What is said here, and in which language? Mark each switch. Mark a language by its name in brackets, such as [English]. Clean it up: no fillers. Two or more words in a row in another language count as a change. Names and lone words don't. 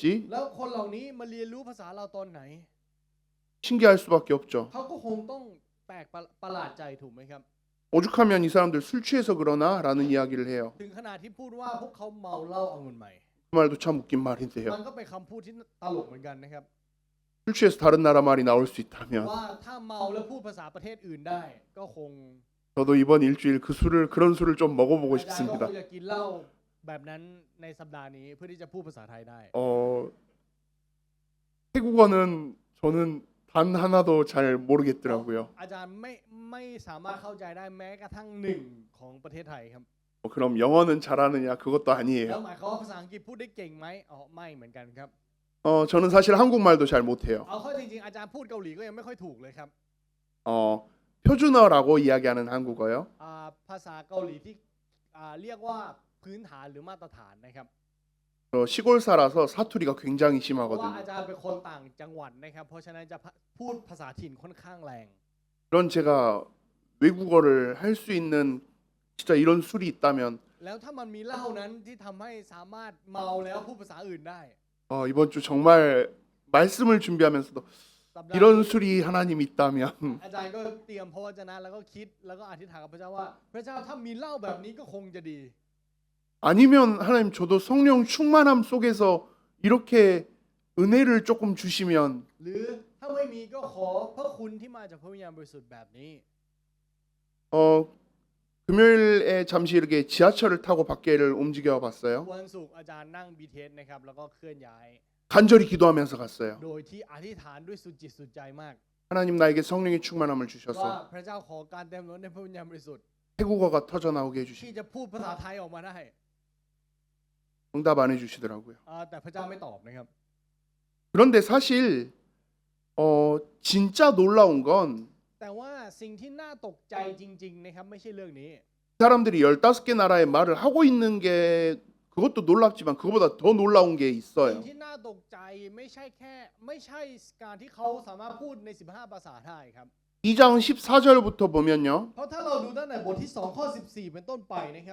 [Thai] แล้วคนเหล่านี้มาเรียนรู้ภาษาเราตอนไหน [Korean] 신기할 수밖에 없죠. [Thai] เขาก็คงต้องแปลกประหลาดใจถูกไหมครับ [Korean] 오죽하면 이 사람들 술 취해서 그러나라는 이야기를 해요. [Thai] ถึงขนาดที่พูดว่าพวกเขาเมาเหล้าองุ่นใหม่ [Korean] 그 말도 참 웃긴 [Thai] มัน [Korean] 말인데요. [Thai] ก็เป็นคำพูดที่ตลกเหมือนกันนะครับ [Korean] 술 취해서 다른 나라 말이 나올 수 있다면 [Thai] ว่าถ้าเมาแล้วพูดภาษาประเทศอื่นได้ ก็คง [Korean] 저도 이번 일주일 그런 술을 좀 먹어보고 [Thai] อาจารย์ก็ค [Korean] 싶습니다. [Thai] งจะกินเหล้าแบบนั้นในสัปดาห์นี้เพื่อที่จะพูดภาษาไทยได้ [Korean] 태국어는 저는 단 하나도 잘 모르겠더라고요. [Thai] อาจารย์ไม่สามารถเข้าใจได้แม้กระทั่งหนึ่งของประเทศไทยครับ [Korean] 그럼 영어는 잘하느냐 그것도 [Thai] แล้ว [Korean] 아니에요. [Thai] หมายความว่าภาษาอังกฤษพูดได้เก่งไหมอ๋อไม่เหมือนกันครับ [Korean] 저는 사실 한국말도 잘 못해요. [Thai] เอาเข้าจริงๆอาจารย์พูดเกาหลีก็ยังไม่ค่อยถูกเลยครับ [Korean] 표준어라고 이야기하는 한국어요. [Thai] ภาษาเกาหลีที่เรียกว่าพื้นฐานหรือมาตรฐานนะครับ [Korean] 시골 살아서 사투리가 굉장히 [Thai] เพราะว่า [Korean] 심하거든요. [Thai] อาจารย์เป็นคนต่างจังหวัดนะครับ เพราะฉะนั้นจะพูดภาษาถิ่นค่อนข้างแรง [Korean] 그런 제가 외국어를 할 수 있는 진짜 이런 술이 있다면 [Thai] แล้วถ้ามันมีเหล้านั้นที่ทำให้สามารถเมาแล้วพูดภาษาอื่นได้ [Korean] 이번 주 정말 말씀을 준비하면서도 [Thai] สัปดาห์ [Korean] 이런 술이 하나님 있다면 [Thai] อาจารย์ก็เตรียมพระวจนะแล้วก็คิดแล้วก็อธิษฐานกับพระเจ้าว่า พระเจ้าถ้ามีเหล้าแบบนี้ก็คงจะดี [Korean] 아니면 하나님 저도 성령 충만함 속에서 이렇게 은혜를 조금 주시면 [Thai] หรือถ้าไม่มีก็ขอพระคุณที่มาจากพระวิญญาณบริสุทธิ์แบบนี้ [Korean] 금요일에 잠시 이렇게 지하철을 타고 밖에를 움직여 봤어요. [Thai] วันศุกร์อาจารย์นั่ง BTS นะครับแล้วก็เคลื่อนย้าย [Korean] 간절히 기도하면서 갔어요. [Thai] โดยที่อธิษฐานด้วยสุดจิตสุดใจมาก [Korean] 하나님 나에게 성령의 충만함을 [Thai] ว่า [Korean] 주셔서 [Thai] พระเจ้าขอการเต็มล้นในพระวิญญาณบริสุทธิ์ [Korean] 태국어가 터져 나오게 [Thai] ที่ [Korean] 해주시고 [Thai] จะพูดภาษาไทยออกมาได้ [Korean] 응답 안 해주시더라고요. [Thai] แต่พระเจ้าไม่ตอบนะครับ [Korean] 그런데 사실 진짜 놀라운 건 [Thai] แต่ว่าสิ่งที่น่าตกใจจริงๆนะครับไม่ใช่เรื่องนี้ [Korean] 사람들이 15개 나라의 말을 하고 있는 게 그것도 놀랍지만 그거보다 더 놀라운 게 [Thai] สิ่ง [Korean] 있어요. [Thai] ที่น่าตกใจไม่ใช่การที่เขาสามารถพูดใน15ภาษาได้ครับ [Korean] 2장 14절부터 보면요. [Thai] เพราะถ้าเราดูตั้งแต่บทที่2ข้อ14เป็นต้นไปนะครับ